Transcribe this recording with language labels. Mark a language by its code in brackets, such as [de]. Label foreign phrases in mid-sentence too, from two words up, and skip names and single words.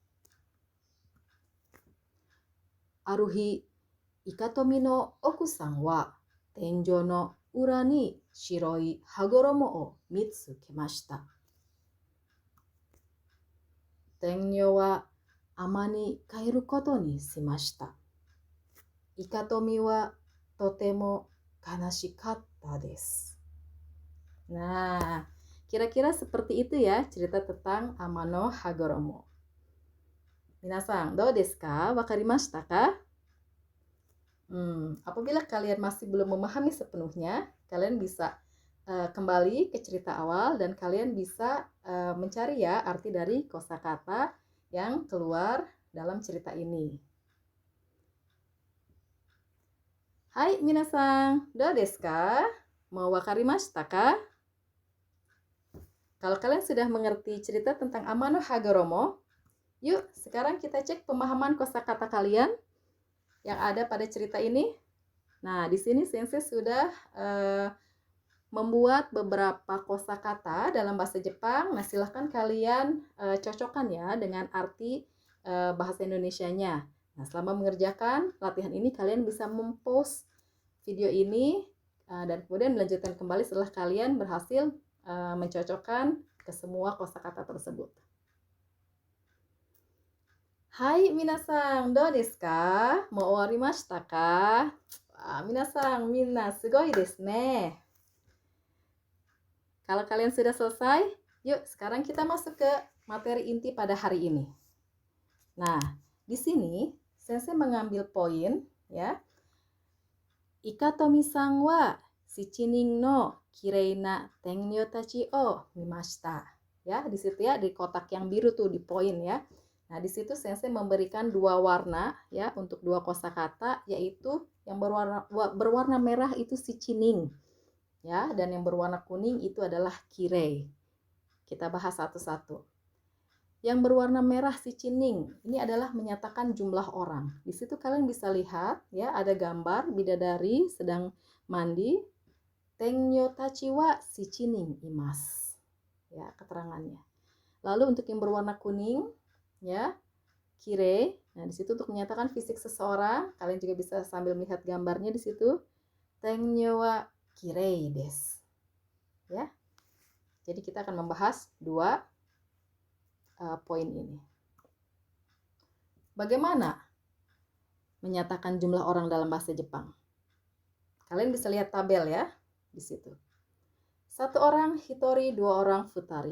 [ja] ある日、イカトミの奥さんは天井の裏に白い羽衣を見つけました。天女は尼に帰ることにしました。イカトミはとても悲しかったです。 [id] Nah, kira-kira seperti itu ya cerita tentang Amano Hagoromo. [ja] 皆さん、どうですか？分かりましたか? [id] Apabila kalian masih belum memahami sepenuhnya, kalian bisa kembali ke cerita awal dan kalian bisa mencari ya arti dari kosakata yang keluar dalam cerita ini. [ja] はい皆さん、どうですか? もう分かりましたか? [id] Kalau kalian sudah mengerti cerita tentang Amano Hagoromo, yuk sekarang kita cek pemahaman kosakata kalian yang ada pada cerita ini. Nah, di sini Sensei sudah membuat beberapa kosakata dalam bahasa Jepang. Nah, silahkan kalian cocokkan ya dengan arti bahasa Indonesianya. Nah, selama mengerjakan latihan ini kalian bisa mempost video ini dan kemudian melanjutkan kembali setelah kalian berhasil mencocokkan ke semua kosakata tersebut. [ja] はい皆さん、どうですか? もう終わりましたか？皆さん、みんなすごいですね. [id] Kalau kalian sudah selesai, yuk sekarang kita masuk ke materi inti pada hari ini. Nah, di sini Sensei mengambil poin ya. [ja] イカトミさんは 7 人のきれいな天女たちを見ました. [id] Ya, di situ ya di kotak yang biru tuh di poin ya. Nah, di situ sensei memberikan dua warna ya untuk dua kosakata, yaitu yang berwarna merah itu shichining ya, dan yang berwarna kuning itu adalah kirei. Kita bahas satu-satu. Yang berwarna merah shichining ini adalah menyatakan jumlah orang. Di situ kalian bisa lihat ya, ada gambar bidadari sedang mandi. [ja] 天女たちは七人います. [id] Ya, keterangannya. Lalu untuk yang berwarna kuning ya, kirei. Nah, di situ untuk menyatakan fisik seseorang, kalian juga bisa sambil melihat gambarnya di situ. [ja] 天女はきれいです. [id] Ya. Jadi kita akan membahas dua poin ini. Bagaimana menyatakan jumlah orang dalam bahasa Jepang? Kalian bisa lihat tabel ya di situ. 1 orang hitori, 2 orang futari.